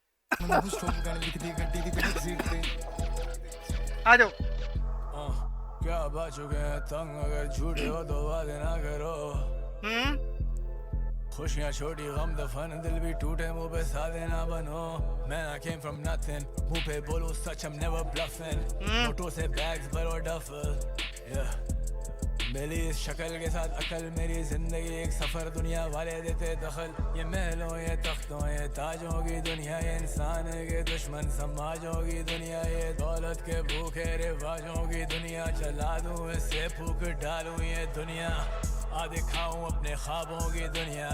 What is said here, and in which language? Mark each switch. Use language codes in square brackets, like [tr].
[pa] नौ stroke गाने लिख दी गड्डी दी बैक सीट ते। [hi] आ जाओ। क्या बात हो गया तंग अगर झूठे हो तो वादे ना करो। खुशियाँ छोटी गम दफन, दिल भी टूटे मुँह पे सादे ना बनो। [en] Man I came from nothing, [hi] मुँह पे बोलो सच [en] I'm never bluffing। [hi] नोटों से bags भरो [en] duffel, yeah। [hi] मिली इस शक्ल के साथ अकल, मेरी जिंदगी एक सफर, दुनिया वाले देते दखल। ये महलों ये तख्तों ये ताजों की दुनिया, ये इंसान के दुश्मन समाजों की दुनिया, ये दौलत के भूखे रिवाजों की दुनिया। जला दूं इससे फूक डालूं ये दुनिया, आ दिखाऊं अपने ख्वाबों की दुनिया।